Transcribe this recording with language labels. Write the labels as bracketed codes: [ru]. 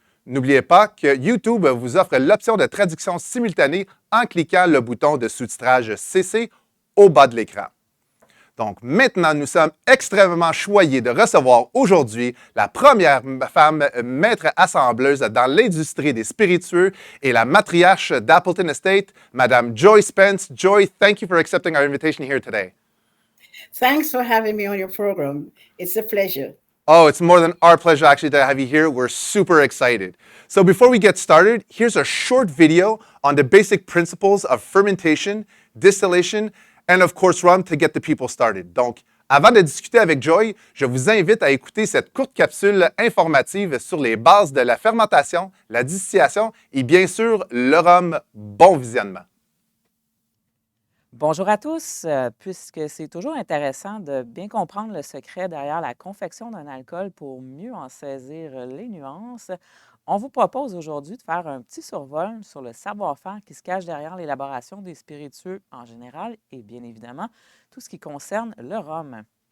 [fr] N'oubliez pas que YouTube vous offre l'option de traduction simultanée en cliquant le bouton de sous-titrage CC au bas de l'écran. Donc maintenant, nous sommes extrêmement choyés de recevoir aujourd'hui la première femme maître assembleuse dans l'industrie des spiritueux et la matriarche d'Appleton Estate, Madame Joy Spence. [en] Joy, thank you for accepting our invitation here today. Thanks for having me on your program. It's a pleasure. Oh, it's more than our pleasure actually to have you here. We're super excited. So before we get started, here's a short video on the basic principles of fermentation, distillation, and of course rum to get the people started. [fr] Donc, avant de discuter avec Joy, je vous invite à écouter cette courte capsule informative sur les bases de la fermentation, la distillation et bien sûr le rhum. Bon visionnement. Bonjour à tous, puisque c'est toujours intéressant de bien comprendre le secret derrière la confection d'un alcool pour mieux en saisir les nuances, on vous propose aujourd'hui de faire un petit survol sur le savoir-faire qui se cache derrière l'élaboration des spiritueux en général et bien évidemment tout ce qui concerne le rhum.